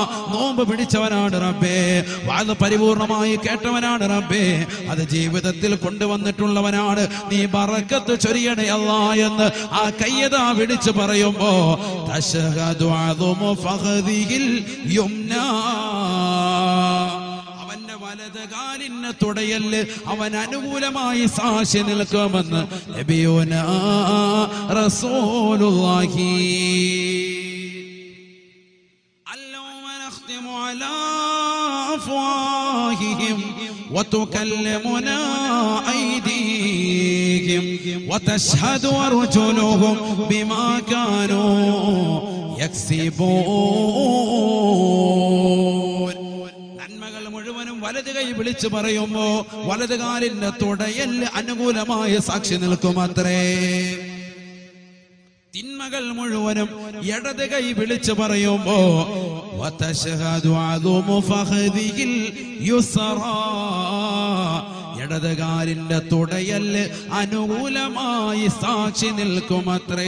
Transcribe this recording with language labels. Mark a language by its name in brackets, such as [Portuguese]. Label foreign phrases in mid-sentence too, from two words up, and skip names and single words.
[Malayalam] നോമ്പ് പിടിച്ചവനാണ് റബ്ബേ, വാത് പരിപൂർണമായി കേട്ടവനാണ് റബ്ബേ, അത് ജീവിതത്തിൽ കൊണ്ടുവന്നിട്ടുള്ളവനാണ്, നീ ബറക്കത്ത് ചൊരിയണേ അല്ലാഹ് എന്ന് ആ കയ്യതാ വിളിച്ചു പറയുമ്പോ [Arabic] تشهد عظم فخذه اليمنى, [Malayalam] അവന്റെ വലത് കാലിന് തുടയല് അവൻ അനുകൂലമായി സാക്ഷി നിൽക്കുമെന്ന് [Arabic] نبينا رسول الله. اليوم نختم على أفواههم وتكلمنا أيديهم وتشهد أرجلهم بما كانوا يكسبون. [Malayalam] നന്മകൾ മുഴുവനും വലത് കൈ വിളിച്ചു പറയുമ്പോ വലത് കാലിന്റെ തുടയൽ അനുകൂലമായ സാക്ഷി നിൽക്കുമത്രേ. തിന്മകൾ മുഴുവനും ഇടത് കൈ വിളിച്ചു പറയുമ്പോ [Arabic] وتشهد عظم فخذه اليسرى, [Malayalam] ഇടത് കാലിന്റെ തുടയല് അനുകൂലമായി സാക്ഷി നിൽക്കുമത്രേ.